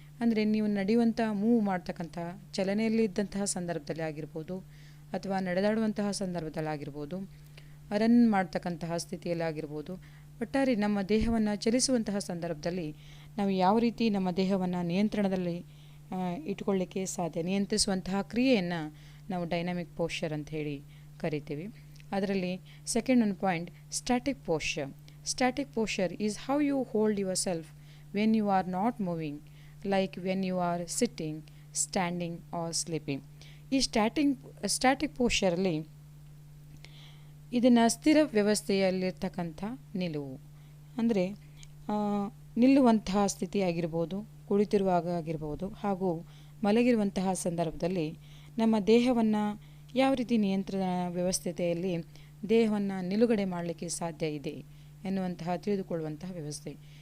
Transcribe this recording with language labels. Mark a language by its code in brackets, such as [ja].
[kn] ಅಂದರೆ ನೀವು ನಡೆಯುವಂಥ ಮೂವ್ ಮಾಡ್ತಕ್ಕಂಥ ಚಲನೆಯಲ್ಲಿ ಇದ್ದಂತಹ ಸಂದರ್ಭದಲ್ಲಿ ಆಗಿರ್ಬೋದು ಅಥವಾ ನಡೆದಾಡುವಂತಹ ಸಂದರ್ಭದಲ್ಲಿ ಆಗಿರ್ಬೋದು, ರನ್ ಮಾಡ್ತಕ್ಕಂತಹ ಸ್ಥಿತಿಯಲ್ಲಿ ಆಗಿರ್ಬೋದು, ಒಟ್ಟಾರೆ ನಮ್ಮ ದೇಹವನ್ನು ಚಲಿಸುವಂತಹ ಸಂದರ್ಭದಲ್ಲಿ ನಾವು ಯಾವ ರೀತಿ ನಮ್ಮ ದೇಹವನ್ನು ನಿಯಂತ್ರಣದಲ್ಲಿ ಇಟ್ಕೊಳ್ಳಿಕ್ಕೆ ಸಾಧ್ಯ, ನಿಯಂತ್ರಿಸುವಂತಹ ಕ್ರಿಯೆಯನ್ನು ನಾವು ಡೈನಾಮಿಕ್ ಪೋಶ್ಚರ್ ಅಂತ ಹೇಳಿ ಕರಿತೀವಿ. ಅದರಲ್ಲಿ ಸೆಕೆಂಡ್ ಒಂದು point static posture. [en] Static posture is how you hold yourself when you are not moving, like when you are sitting, standing or sleeping. [kn] ಈ ಸ್ಟ್ಯಾಟಿಕ್ ಪೋಶ್ಚರಲ್ಲಿ ಇದನ್ನು ಸ್ಥಿರ ವ್ಯವಸ್ಥೆಯಲ್ಲಿರ್ತಕ್ಕಂಥ ನಿಲುವು ಅಂದರೆ ನಿಲ್ಲುವಂತಹ ಸ್ಥಿತಿ ಆಗಿರ್ಬೋದು, ಕುಳಿತಿರುವಾಗ ಆಗಿರ್ಬೋದು, ಹಾಗೂ ಮಲಗಿರುವಂತಹ ಸಂದರ್ಭದಲ್ಲಿ ನಮ್ಮ ದೇಹವನ್ನು ಯಾವ ರೀತಿ ನಿಯಂತ್ರಣ ವ್ಯವಸ್ಥೆಯಲ್ಲಿ ದೇಹವನ್ನು ನಿಲುಗಡೆ ಮಾಡಲಿಕ್ಕೆ ಸಾಧ್ಯ ಇದೆ ಎನ್ನುವಂತಹ ತಿಳಿದುಕೊಳ್ಳುವಂತಹ ವ್ಯವಸ್ಥೆ.